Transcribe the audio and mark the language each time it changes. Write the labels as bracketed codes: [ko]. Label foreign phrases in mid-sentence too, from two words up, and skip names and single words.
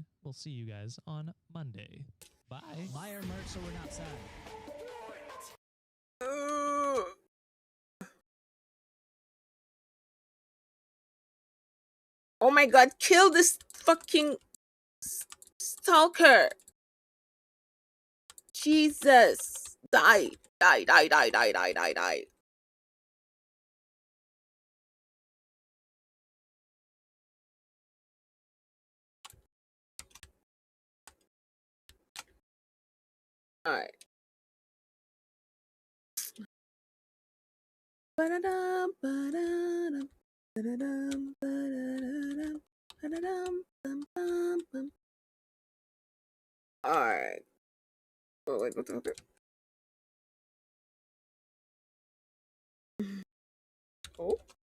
[en] We'll see you guys on Monday. Bye. Buy our merch so we're not sad. Oh my god, kill this fucking stalker. Jesus. Die. Die, die, die, die, die, die, die. Alright. Ba-da-dum, ba-da-dum, ba-da-dum, ba-da-da-dum, ba-da-dum, bum, bum, bum. Alright. Oh, wait, what the fuck? Oh.